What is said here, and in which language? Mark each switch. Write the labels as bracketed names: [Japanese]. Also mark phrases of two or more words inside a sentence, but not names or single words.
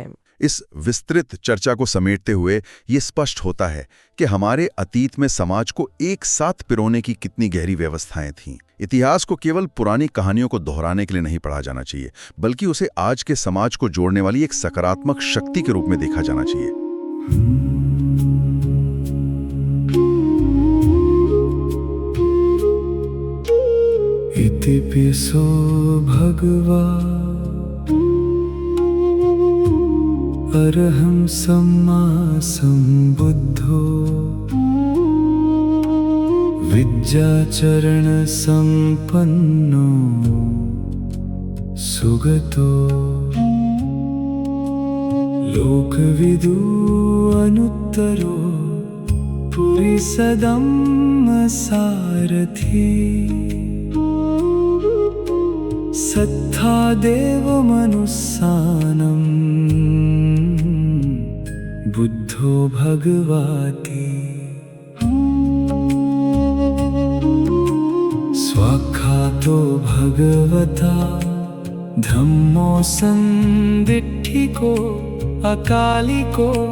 [Hindi] इस विस्तृत चर्चा को समेटते हुए ये स्पष्ट होता है कि हमारे अतीत में समाज को एक साथ पिरोने की कितनी गहरी व्यवस्थाएं थीं। इतिहास को केवल पुरानी कहानियों को दोहराने के लिए नहीं पढ़ा जाना चाहिए, बल्कि उसे आज के समाज को जोड़ने वाली एक सकारात्मक शक्ति के रूप में देखा जाना चाहिए। [Pali] इति पिसो भगवा अरहं सम्मा सम्बुद्धो विद्याचरण संपन्नो सुगतो लोकविदु अनुत्तरो पुरिसदम्म सारथी सत्था देवमनुस्सानम् बुद्धो भगवाति स्वाख्यातो भगवता धम्मो संदिट्ठिको अकालिको